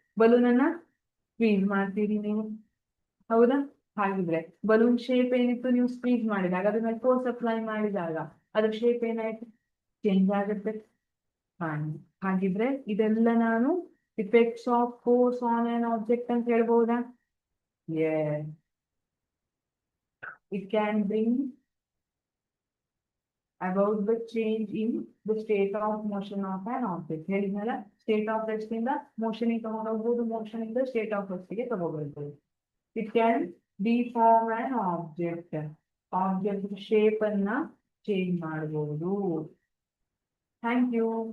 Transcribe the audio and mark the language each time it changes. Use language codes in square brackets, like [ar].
[kn] Balloon ಅನ್ನ squeeze ಮಾಡ್ತೀರಿ ನೀವು, ಹೌದಾ? ಹಾಗಿದ್ರೆ ಬಲೂನ್ ಶೇಪ್ ಏನಿತ್ತು, ನೀವು ಸ್ಕ್ವೀಸ್ ಮಾಡಿದಾಗ ಅದ್ರ ಮೇಲೆ ಫೋರ್ಸ್ ಅಪ್ಲೈ ಮಾಡಿದಾಗ ಅದ್ರ ಶೇಪ್ ಏನಾಯ್ತು, ಚೇಂಜ್ ಆಗುತ್ತೆ. ಹಾಗಿದ್ರೆ ಇದೆಲ್ಲ ನಾನು [en] effects of force on an object [kn] ಅಂತ ಹೇಳ್ಬಹುದಾ? [en] It can bring about the change in the state of motion of an object. [kn] ಹೇಳಿದ್ನಲ್ಲ, ಸ್ಟೇಟ್ ಆಫ್ ರೆಸ್ಟ್ ಇಂದ ಮೋಷನ್ ತಗೊಂಡೋಗ್ಬೋದು, ಮೋಷನ್ ಇಂದ ಸ್ಟೇಟ್ ಆಫ್ ರೆಸ್ಟ್ ಗೆ ತಗೋಬಹುದು. [en] it can deform an object shape [kn] ಅನ್ನ change ಮಾಡಬಹುದು. [en] Thank you.